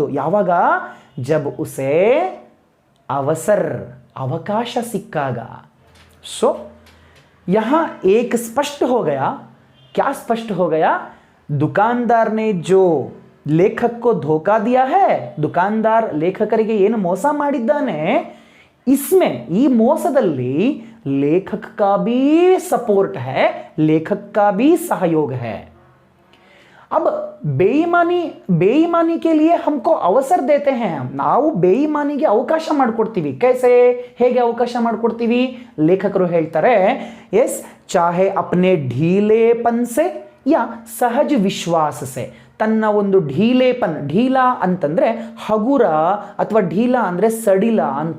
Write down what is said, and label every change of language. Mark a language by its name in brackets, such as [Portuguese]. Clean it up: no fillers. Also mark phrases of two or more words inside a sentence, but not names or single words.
[Kannada] ಯಾವಾಗ? [Hindi] जब उसे अवसर, [Kannada] ಅವಕಾಶ ಸಿಕ್ಕಾಗ. [Hindi] सो यहाँ एक स्पष्ट हो गया. क्या स्पष्ट हो गया? दुकानदार ने जो लेखक को धोखा दिया है, [Kannada] ದುಕಾನದಾರ ಲೇಖಕರಿಗೆ ಏನು ಮೋಸ ಮಾಡಿದ್ದಾನೆ, [Hindi] इसमें [Kannada] ಈ ಮೋಸದಲ್ಲಿ [Hindi] लेखक का भी सपोर्ट है, लेखक का भी सहयोग है. अब ಬೇಯಿಮಾನಿ के लिए हमको अवसर देते हैं. [Kannada] ನಾವು ಬೇಯಿಮಾನಿಗೆ ಅವಕಾಶ ಮಾಡಿಕೊಡ್ತೀವಿ. कैसे? ಹೇಗೆ ಅವಕಾಶ ಮಾಡಿಕೊಡ್ತೀವಿ? ಲೇಖಕರು ಹೇಳ್ತಾರೆ, [Hindi] इस चाहे अपने ढीलेपन से या सहज विश्वास से. [Kannada] ತನ್ನ ಒಂದು ಢೀಲೇಪನ್, ಢೀಲಾ ಅಂತಂದ್ರೆ ಹಗುರ ಅಥವಾ ಢೀಲಾ ಅಂದರೆ ಸಡಿಲ ಅಂತ.